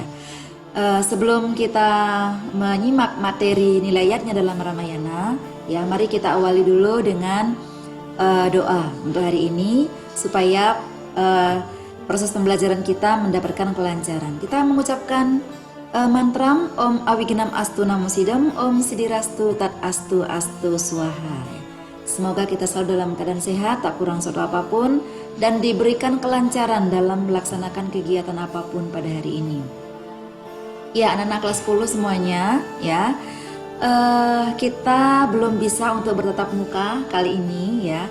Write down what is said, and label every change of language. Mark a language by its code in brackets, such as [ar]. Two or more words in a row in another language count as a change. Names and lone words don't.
[id] Sebelum kita menyimak materi nilayatnya dalam Ramayana, ya mari kita awali dulu dengan doa untuk hari ini supaya proses pembelajaran kita mendapatkan kelancaran. Kita mengucapkan mantra [sa] Om Awignam Astu Namo Sidam, Om Sidirastu Tat Astu Astu Swaha. [id] Semoga kita selalu dalam keadaan sehat, tak kurang suatu apapun, dan diberikan kelancaran dalam melaksanakan kegiatan apapun pada hari ini. Ya anak-anak kelas 10 semuanya ya. Kita belum bisa untuk bertatap muka kali ini ya.